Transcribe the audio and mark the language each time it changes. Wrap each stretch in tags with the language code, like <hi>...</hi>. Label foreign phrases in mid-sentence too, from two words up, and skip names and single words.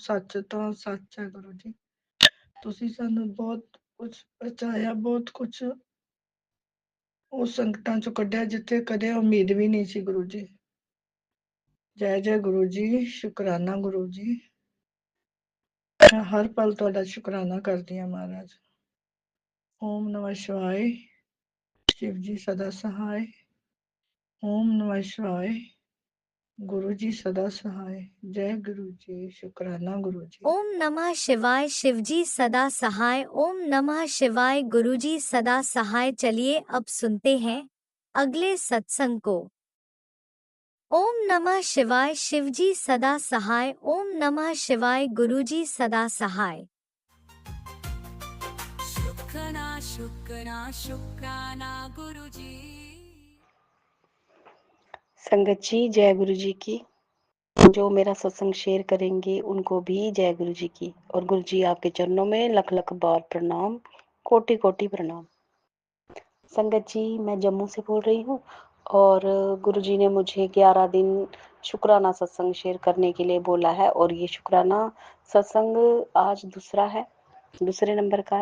<pa>ਸੱਚ ਤਾਂ ਸੱਚ ਹੈ ਗੁਰੂ ਜੀ, ਤੁਸੀਂ ਸਾਨੂੰ ਬਹੁਤ ਕੁਛ ਬਚਾਇਆ, ਬਹੁਤ ਕੁਛ ਉਹ ਸੰਕਟਾਂ ਚੋਂ ਕੱਢਿਆ ਜਿੱਥੇ ਕਦੇ ਉਮੀਦ ਵੀ ਨਹੀਂ ਸੀ ਗੁਰੂ ਜੀ। ਜੈ ਜੈ ਗੁਰੂ ਜੀ, ਸ਼ੁਕਰਾਨਾ ਗੁਰੂ ਜੀ, ਮੈਂ ਹਰ ਪਲ ਤੁਹਾਡਾ ਸ਼ੁਕਰਾਨਾ ਕਰਦੀ ਹਾਂ ਮਹਾਰਾਜ।</pa> <hi>ओम नमः शिवाय, शिव जी सदा सहाय। ओम नमः शिवाय, गुरु जी सदा सहाय। जय गुरु जी, शुक्राना गुरु जी। ओम नमः शिवाय, शिवजी सदा सहाय। ओम नमः शिवाय, गुरुजी सदा सहाय। चलिए अब सुनते हैं अगले सत्संग को। ओम नमः शिवाय, शिवजी सदा सहाय। ओम नमः शिवाय, गुरुजी सदा सहाय। शुक्राना शुक्राना शुक्राना गुरुजी। संगत जी जय गुरु जी की। जो मेरा सत्संग शेयर करेंगे उनको भी जय गुरु जी की, और गुरु जी आपके चरणों में लख लख बार प्रणाम, कोटि कोटि प्रणाम। संगत जी मैं जम्मू से बोल रही हूँ, और गुरु जी ने मुझे 11 दिन शुक्राना सत्संग शेयर करने के लिए बोला है, और ये शुक्राना सत्संग आज दूसरा है, दूसरे नंबर का।</hi>